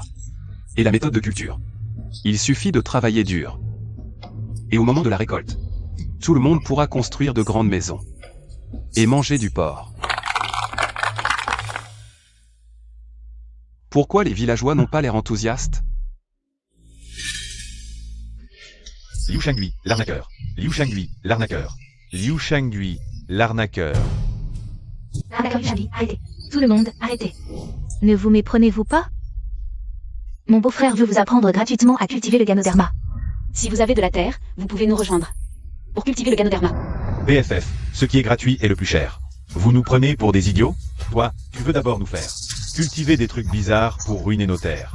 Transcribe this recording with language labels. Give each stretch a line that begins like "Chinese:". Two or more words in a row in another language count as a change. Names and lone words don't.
French: Et la méthode de culture. Il suffit de travailler dur. Et au moment de la récolte, tout le monde pourra construire de grandes maisons. Et manger du porc. Pourquoi les villageois n'ont pas l'air enthousiastes? Liu Shangui, l'arnaqueur. Liu Shangui, l'arnaqueur. Liu Shangui, l'arnaqueur. L'arnaqueur Liu Shangui, arrêtez. Tout le monde, arrêtez. Ne vous méprenez-vous pas? Mon beau-frère veut vous apprendre gratuitement à cultiver le Ganoderma. Si vous avez de la terre, vous pouvez nous rejoindre. Pour cultiver le Ganoderma. BFF, ce qui est gratuit est le plus cher. Vous nous prenez pour des idiots? Toi, tu veux d'abord nous faire cultiver des trucs bizarres pour ruiner nos terres.